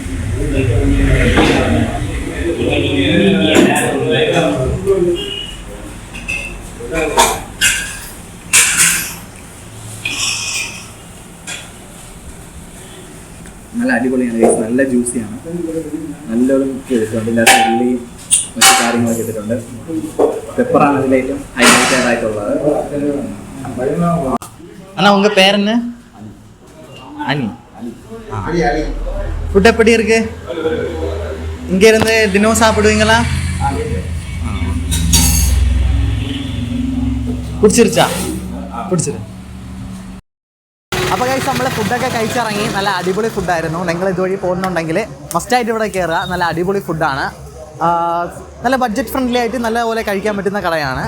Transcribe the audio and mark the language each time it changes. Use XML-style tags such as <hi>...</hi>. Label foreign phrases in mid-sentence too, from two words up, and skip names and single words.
<ml>നല്ല അടിപൊളിയാണ്. നല്ല ജ്യൂസിയാണ്. നല്ലൊരു കുക്ക് ചെയ്തിട്ടുണ്ട്. ഇതിനകത്ത് ഉള്ളിയും മറ്റു കാര്യങ്ങളൊക്കെ ഇട്ടിട്ടുണ്ട്. പെപ്പറാണ് ഇതിലേറ്റവും ഹൈലൈറ്റഡ് ആയിട്ടുള്ളത്.</ml> <ta>அண்ணா உங்க பேர் என்ன? அனி. ஃபுட் எப்படி இருக்கு? இங்க இருந்து தினம் சாப்பிடுவீங்களா?</ta> <ml>പിടിച്ചിരിച്ചാ? പിടിച്ചിரு. അപ്പോൾ ഗൈസ് നമ്മൾ ഫുഡൊക്കെ കഴിച്ചിറങ്ങി. നല്ല അടിപൊളി ഫുഡായിരുന്നു. നിങ്ങൾ ഇതുവഴി പോകുന്നുണ്ടെങ്കിൽ മസ്റ്റായിട്ട് ഇവിടെ കയറുക. നല്ല അടിപൊളി ഫുഡാണ്. നല്ല</ml> <en>budget friendly</en> <ml>ആയിട്ട് നല്ലപോലെ കഴിക്കാൻ പറ്റുന്ന കടയാണ്.</ml>